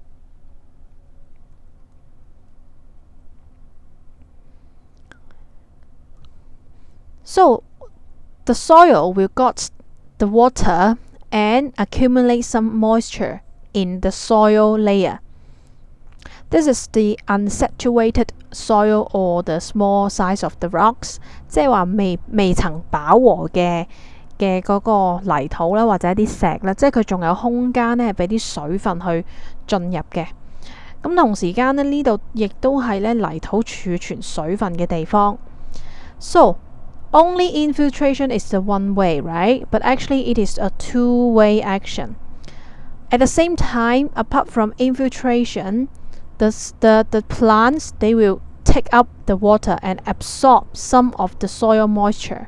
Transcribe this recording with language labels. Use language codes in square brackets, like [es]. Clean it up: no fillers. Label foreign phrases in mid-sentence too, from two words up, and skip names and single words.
[en] So the soil will got the water and accumulate some moisture in the soil layer. This is the unsaturated soil or the small size of the rocks， [yue] 即係話未曾飽和嘅嗰個泥土啦，或者啲石啦，即係佢仲有空間咧，俾啲水分去進入嘅。咁同時間咧，呢度亦都係咧泥土儲存水分嘅地方。 [en] So only infiltration is the one way, right? But actually it is a two-way action. At the same time, apart from infiltration, the plants, they will take up the water and absorb some of the soil moisture.